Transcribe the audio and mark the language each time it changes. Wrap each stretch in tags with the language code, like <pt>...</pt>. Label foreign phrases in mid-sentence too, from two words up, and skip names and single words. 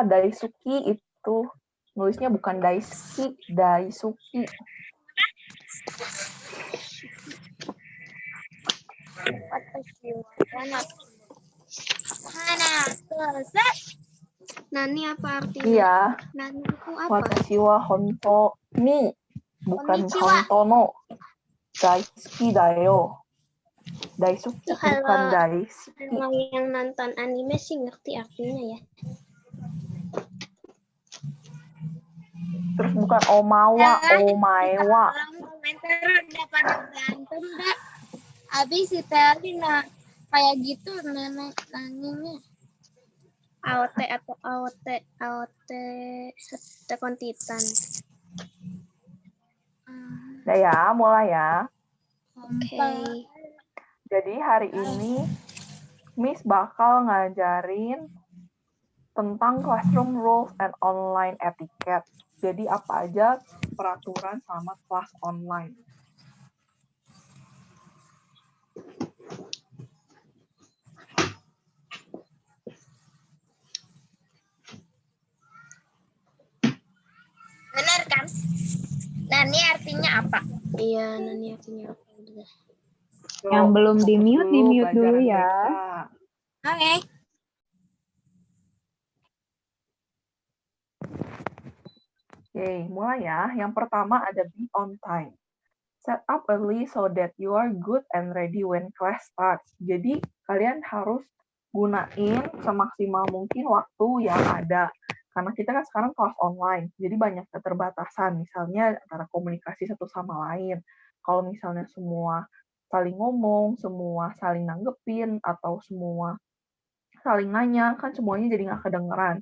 <id>Daisuki itu nulisnya bukan Daisuki, Daisuki. Nani apa artinya? Iya. Nani itu apa?</id> <ja>私は本当に, bukan</ja> <id>Konnichiwa.</id> <ja>本当の. 大好きだよ.</ja> <id>Daisuki bukan Daisuki. Kalau yang nonton anime sih ngerti artinya ya. Terus bukan omawa, omaewa. Kalau komentar udah pada berantem dah. Abis si Teli kayak gitu nenek nanyanya. AOT atau AOT Attack on Titan. Udah ya, mulai ya. Oke. Jadi hari ini Miss bakal ngajarin tentang</id> <en>classroom rules and online etiquette.</en> <id>Jadi apa aja peraturan sama kelas online. Benar kan? Nani artinya apa? Iya, Nani artinya apa? Yang belum di-mute, di-mute dulu pelajaran ya. BK. Oke. Oke, mulai ya. Yang pertama ada</id> <en>be on time. Set up early so that you are good and ready when class starts.</en> <id>Jadi, kalian harus gunain semaksimal mungkin waktu yang ada. Karena kita kan sekarang kelas online, jadi banyak keterbatasan. Misalnya antara komunikasi satu sama lain. Kalau misalnya semua saling ngomong, semua saling nanggepin, atau semua saling nanya, kan semuanya jadi nggak kedengeran.</id>